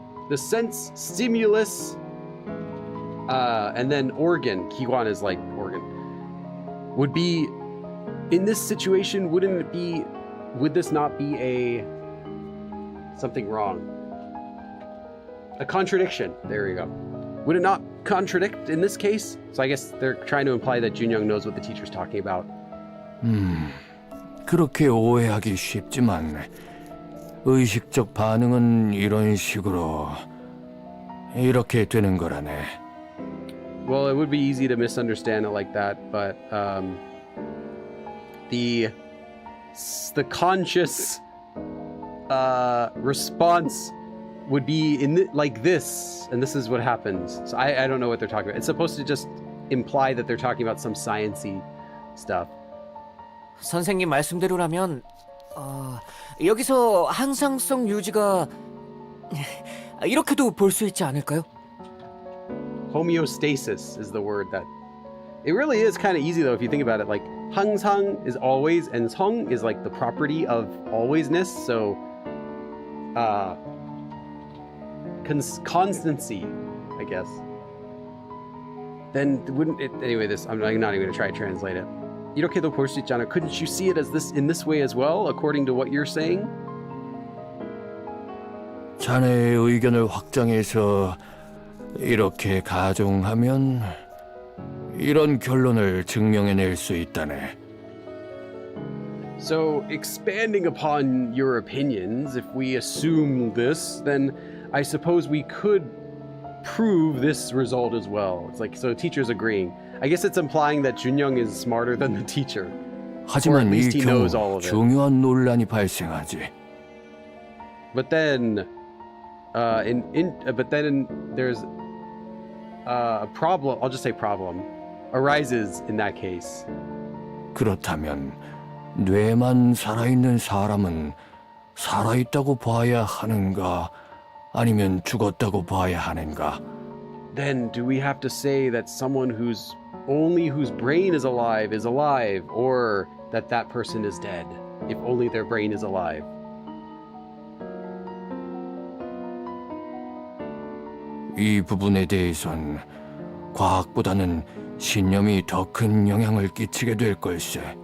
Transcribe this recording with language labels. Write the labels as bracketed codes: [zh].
[en] the sense stimulus, and then organ, 기관 is like organ, would be in this situation, would this not be something wrong? A contradiction. There you go. Would it not contradict in this case? So I guess they're trying to imply that Junyoung knows what the teacher's talking about. [ko] 그렇게 오해하기 쉽지만 의식적 반응은 이런 식으로 이렇게 되는 거라네. [en] Well, it would be easy to misunderstand it like that, but the conscious response would be like this, and this is what happens. So I don't know what they're talking about. It's supposed to just imply that they're talking about some sciencey stuff. [ko] 선생님 말씀대로라면 여기서 항상성 유지가 이렇게도 볼 수 있지 않을까요? [en] Homeostasis is the word that... It really is kind of easy though if you think about it. Like 항상 is always, and 성 is like the property of alwaysness. So constancy, I guess. Then wouldn't it... Anyway, I'm not even going to try to translate it. [ko] 이렇게도 볼 수 있잖아. [en] Couldn't you see it as this in this way as well, according to what you're saying? [ko] 자네의 의견을 확장해서 이렇게 가정하면 이런 결론을 증명해낼 수 있다네. [en] So, expanding upon your opinions, if we assume this, then I suppose we could prove this result as well. It's like, so teacher's agreeing. I guess it's implying that Junyoung is smarter than the teacher. Or at [ko] 하지만 이 [en] least he knows [ko] 경우 [en] all of it. [ko] 중요한 논란이 발생하지. [en] But then, But then there's a problem. I'll just say problem arises in that case. [ko] 그렇다면 뇌만 살아있는 사람은 살아있다고 봐야 하는가 아니면 죽었다고 봐야 하는가? [en] Then do we have to say that someone whose brain is alive, or that person is dead if only their brain is alive? [ko] 이 부분에 대해선 과학보다는 신념이 더 큰 영향을 끼치게 될 걸세.